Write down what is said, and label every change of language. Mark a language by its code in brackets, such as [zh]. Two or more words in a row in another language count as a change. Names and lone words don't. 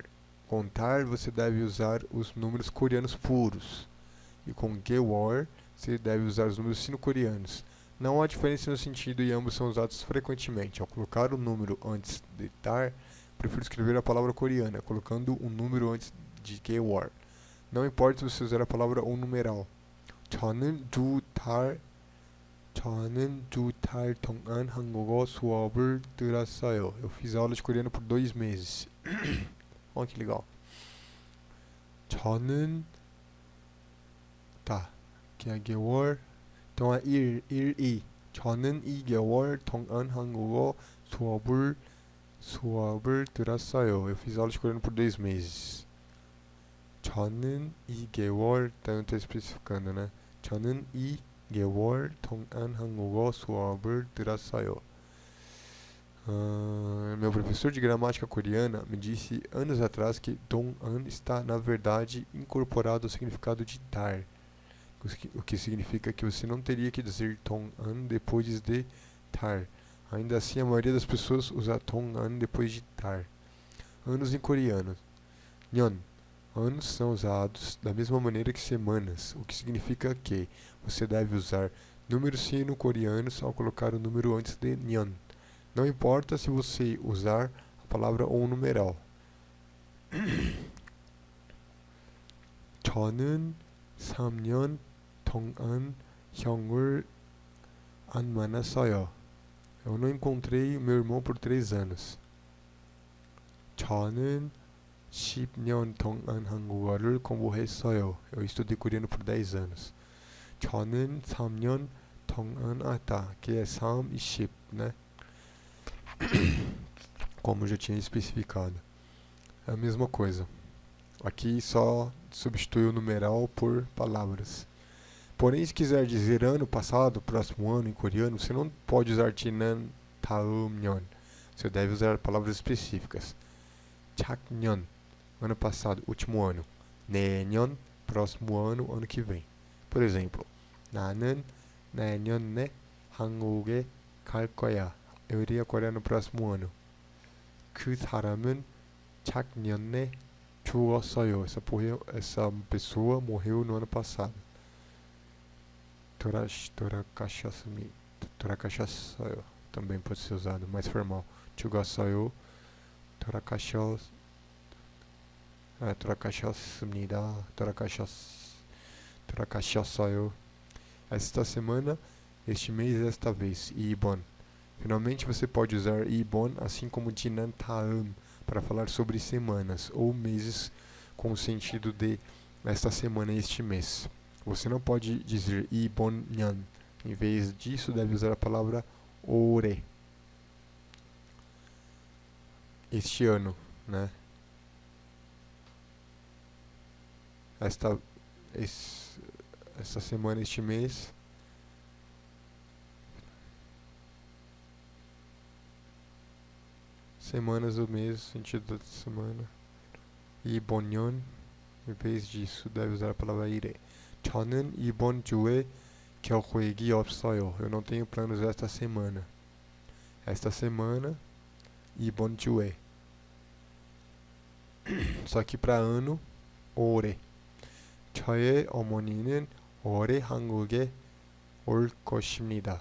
[pt] Com 달 você deve usar os números coreanos puros, e com 개월 você deve usar os números sino-coreanos. Não há diferença no sentido e ambos são usados frequentemente. Ao colocar o número antes de 달, prefiro escrever a palavra coreana, colocando um número antes de 개월. Não importa se você usar a palavra ou numeral. [ko] 저는 두 달 동안 한국어 수업을 들었어요. [pt] Eu fiz aula de coreano por 2 meses. Olha que legal. 저는 que é 개월. Então é 이. [ko] 저는 2개월 동안 한국어 수업을 들었어요. [pt] Eu fiz aula de coreano por 2 meses. [ko] 저는 2개월, [pt] então estou especificando, né? [ko] 저는 2개월 동안 한국어 수업을 들었어요. [pt] Meu professor de gramática coreana me disse anos atrás que 동안 está, na verdade, incorporado ao significado de 달, o que significa que você não teria que dizer 동안 depois de 달. Ainda assim, a maioria das pessoas usa 동안 depois de 달. Anos em coreano. 년. Anos são usados da mesma maneira que semanas, o que significa que você deve usar números sino-coreanos ao colocar o número antes de 년. Não importa se você usar a palavra ou um numeral. [ko] 저는 3년 동안 형을 안 만났어요. [pt] Eu não encontrei meu irmão por 3 anos. [ko] 저는 10년 동안 한국어를 공부했어요. [pt] Eu estudei coreano por 10 anos. [ko] 저는 3년 동안 [pt] que é 3 e 10, né? Como eu já tinha especificado. É a mesma coisa. Aqui só substitui o numeral por palavras. Porém, se quiser dizer ano passado, próximo ano em coreano, você não pode usar [ko] 지난, 다음 년. [pt] Você deve usar palavras específicas. 작년, ano passado, último ano. 내년, próximo ano, ano que vem. Por exemplo, [ko] 나는 내년에 한국에 갈 거야. [pt] Eu iria à Coreia no próximo ano. [ko] 그 사람은 작년에 죽었어요. [pt] Essa pessoa morreu no ano passado. [ko] 돌아가셨어요. [pt] Também pode ser usado, mais formal. [ko] 죽었어요. 돌아가셨습니다. 돌아가셨어요. [pt] Esta semana, este mês, esta vez. [ko] 이번. [pt] Finalmente, você pode usar 이번, assim como [ko] 지난, 다음, [pt] para falar sobre semanas ou meses com o sentido de esta semana e este mês. Você não pode dizer [ko] 이번 년. [pt] Em vez disso, deve usar a palavra 올해. Este ano, né? Esta semana, este mês. Semanas do mês, sentido da semana. [ko] 이번 년. [pt] Em vez disso, deve usar a palavra 일해. [ko] 저는 이번 주에 계획이 없어요. [pt] Eu não tenho planos esta semana. Esta semana, [ko] 이번 주에. [pt] Só que para ano, [ko] 올해. 저의 어머니는 올해 한국에 올 것입니다.